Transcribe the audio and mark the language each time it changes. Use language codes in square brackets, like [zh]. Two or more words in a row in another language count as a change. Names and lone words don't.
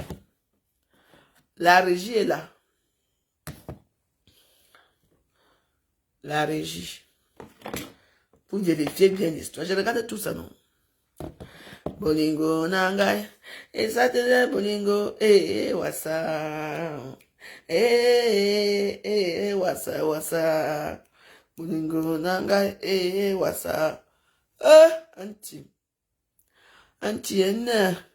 [fr] La régie est là. La régie. Pour vérifier bien l'histoire. Je regarde tout ça, non? [ln] Bolingo nangai. [fr] Et ça te dit bolingo. [ln] Wassa. Wassa, wassa. Bolingo nangai. Wassa. [en] Auntie. Auntie Anna.